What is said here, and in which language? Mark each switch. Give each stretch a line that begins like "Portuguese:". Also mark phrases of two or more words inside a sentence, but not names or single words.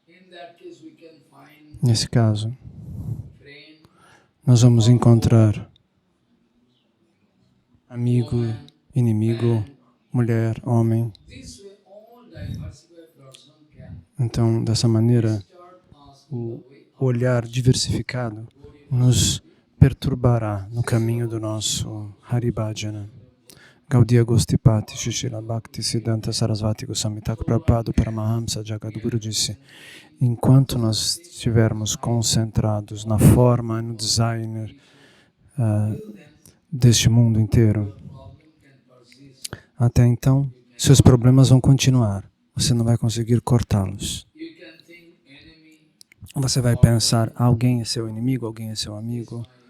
Portuguese: Nesse caso, nós vamos encontrar amigo, inimigo, mulher, homem. Então, dessa maneira, o olhar diversificado nos perturbará no caminho do nosso Haribhajana. Gaudiya Gostipati Srila Bhaktisiddhanta Sarasvati Goswami Thakur Prabhupada Paramahamsa Jagadguru disse: enquanto nós estivermos concentrados na forma e no designer deste mundo inteiro, até então, seus problemas vão continuar. Você não vai conseguir cortá-los. Você vai pensar, alguém é seu inimigo, alguém é seu amigo.